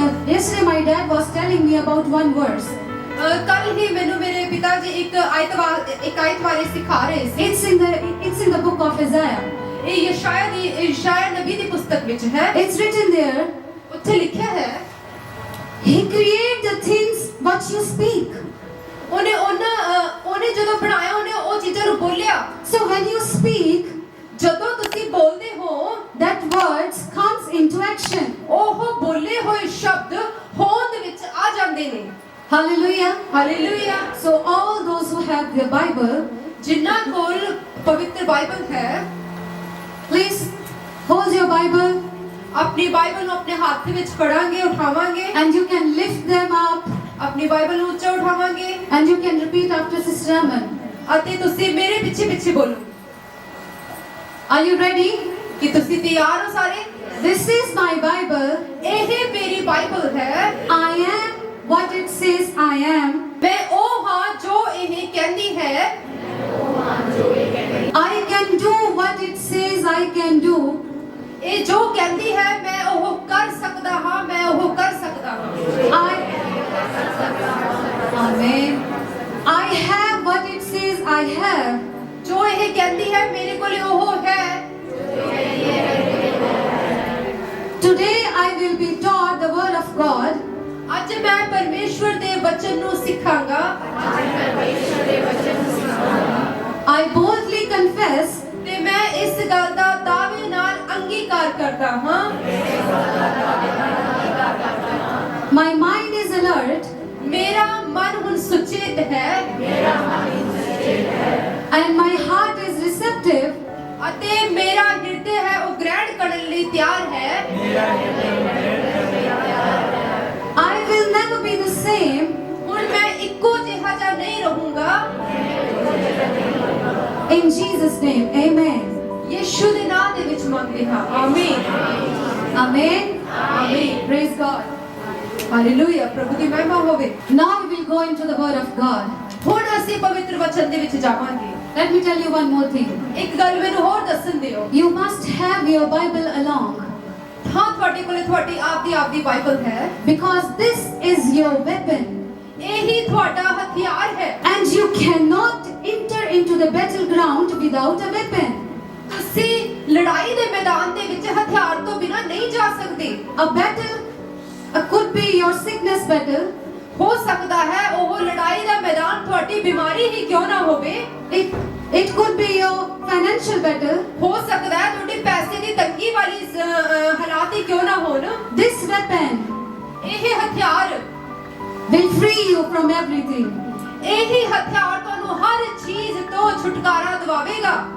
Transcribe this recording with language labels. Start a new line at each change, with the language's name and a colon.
English: Yesterday my dad was telling me about one verse.
Punjabi: ਕੱਲ ਹੀ ਮੈਨੂੰ ਮੇਰੇ ਪਿਤਾ ਜੀ ਇੱਕ ਆਇਤ ਬਾਰੇ ਸਿਖਾ ਰਹੇ ਸੀ।
English: It's in the book of Isaiah.
Punjabi: ਇਹ ਯਸ਼ਾਇਆ ਨਬੀ ਦੀ ਪੁਸਤਕ ਵਿੱਚ ਹੈ।
English: It's written there.
Punjabi: ਉੱਥੇ ਲਿਖਿਆ ਹੈ
English: He created the things what you speak.
Punjabi: ਉਹਨੇ ਜਦੋਂ ਬਣਾਇਆ ਉਹਨੇ ਉਹ ਚੀਜ਼ਾਂ ਨੂੰ ਬੋਲਿਆ।
English: So when you speak,
Punjabi: ਜਦੋਂ ਤੁਸੀਂ ਬੋਲਦੇ ਹੋ
English: that words comes into action.
Punjabi: ਉਹ ਬੋਲੇ ਹੋਏ ਸ਼ਬਦ ਹੋਂਦ ਵਿੱਚ ਆ ਜਾਂਦੇ ਨੇ।
English: Hallelujah.
Punjabi: Hallelujah.
English: So all those who have the Bible,
Punjabi: ਜਿਨ੍ਹਾਂ ਕੋਲ ਪਵਿੱਤਰ ਬਾਈਬਲ ਹੈ,
English: please hold your Bible
Punjabi: ਆਪਣੀ ਬਾਈਬਲ ਨੂੰ ਆਪਣੇ ਹੱਥ ਵਿੱਚ ਫੜਾਂਗੇ, ਉਠਾਵਾਂਗੇ
English: and you can lift them up
Punjabi: ਆਪਣੀ ਬਾਈਬਲ ਨੂੰ ਉੱਚਾ ਉਠਾਵਾਂਗੇ
English: and you can repeat after Sister Aman.
Punjabi: ਅਤੇ ਤੁਸੀਂ ਮੇਰੇ ਪਿੱਛੇ ਬੋਲੋ।
English: Are you ready?
Punjabi: ਕਿ ਤੁਸੀਂ ਤਿਆਰ ਹੋ ਸਾਰੇ?
English: This is my Bible.
Punjabi: ਇਹ ਮੇਰੀ ਬਾਈਬਲ ਹੈ।
English: I am what it says I am.
Punjabi: ਮੈਂ ਉਹ ਹਾਂ ਜੋ ਇਹ ਕਹਿੰਦੀ ਹੈ।
English: I can do what it says I can do.
Punjabi: ਇਹ ਜੋ ਕਹਿੰਦੀ ਹੈ ਮੈਂ ਉਹ ਕਰ ਸਕਦਾ ਹਾਂ, ਮੈਂ ਉਹ ਕਰ ਸਕਦਾ ਹਾਂ।
English: Amen. I have what it says I have.
Punjabi: ਜੋ ਇਹ ਕਹਿੰਦੀ ਹੈ ਮੇਰੇ ਕੋਲ ਉਹ ਹੈ।
English: Today I will be taught the word of God.
Punjabi: ਅੱਜ ਮੈਂ ਪਰਮੇਸ਼ਵਰ ਦੇ ਵਚਨ ਨੂੰ ਸਿੱਖਾਂਗਾ।
English: I boldly confess
Punjabi: ਤੇ ਮੈਂ ਇਸ ਗੱਲ ਦਾ ਦਾਅਵੇ ਨਾਲ ਅੰਗੀਕਾਰ ਕਰਦਾ ਹਾਂ।
English: my mind is alert
Punjabi: ਮੇਰਾ ਮਨ ਹੁਣ ਸੁਚੇਤ ਹੈ
English: and my heart is receptive.
Punjabi: ਅਤੇ ਮੇਰਾ ਹਿਰਦੇ ਹੈ ਉਹ ਗ੍ਰਹਿਣ ਕਰਨ ਲਈ ਤਿਆਰ ਹੈ।
English: I will never be the same.
Punjabi: ਹੁਣ ਮੈਂ ਇੱਕੋ ਜਿਹਾ ਜਿਹਾ ਨਹੀਂ ਰਹੂੰਗਾ।
English: In Jesus' name, amen.
Punjabi: ਯਿਸੂ ਦੇ ਨਾਮ ਦੇ ਵਿੱਚ ਮੰਗਦੇ ਹਾਂ। ਆਮੀਨ।
English: Amen.
Punjabi: ਆਮੀਨ।
English: Praise God.
Punjabi: ਹਾਲੇਲੂਇਆ। ਪ੍ਰਭੂ ਦੀ ਮਹਿਮਾ ਹੋਵੇ।
English: Now we will go into the word of God.
Punjabi: ਹੁਣ ਅਸੀਂ ਪਵਿੱਤਰ ਵਚਨ ਦੇ ਵਿੱਚ ਜਾਵਾਂਗੇ।
English: Let me tell you one more thing.
Punjabi: ਇੱਕ ਗੱਲ ਮੈਨੂੰ ਹੋਰ ਦੱਸਣ ਦਿਓ।
English: You must have your Bible along
Punjabi: ਹਾਂ, ਤੁਹਾਡੇ ਕੋਲੇ ਤੁਹਾਡੀ ਆਪਦੀ ਬਾਈਬਲ ਹੈ।
English: because this is your weapon.
Punjabi: ਇਹੀ ਤੁਹਾਡਾ ਹਥਿਆਰ ਹੈ।
English: And you cannot enter into the battleground without a weapon.
Punjabi: ਤੁਸੀਂ ਲੜਾਈ ਦੇ ਮੈਦਾਨ ਦੇ ਵਿੱਚ ਹਥਿਆਰ ਤੋਂ ਬਿਨਾ ਨਹੀਂ ਜਾ ਸਕਦੇ।
English: A battle could be your sickness battle.
Punjabi: ਹੋ ਸਕਦਾ ਹੈ ਉਹ ਲੜਾਈ ਦਾ ਮੈਦਾਨ ਤੁਹਾਡੀ ਬਿਮਾਰੀ ਹੀ ਕਿਉਂ ਨਾ ਹੋਵੇ।
English: It could be your financial battle.
Punjabi: ਹੋ ਸਕਦਾ ਹੈ ਤੁਹਾਡੀ ਪੈਸੇ ਦੀ ਤੰਗੀ ਵਾਲੀ ਹਾਲਾਤ ਹੀ ਕਿਉਂ ਨਾ ਹੋਣ।
English: This weapon
Punjabi: ਇਹ ਹਥਿਆਰ
English: will free you from everything.
Punjabi: ਇਹੀ ਹਥਿਆਰ ਤੁਹਾਨੂੰ ਹਰ ਚੀਜ਼ ਤੋਂ ਛੁਟਕਾਰਾ ਦਿਵਾਵੇਗਾ।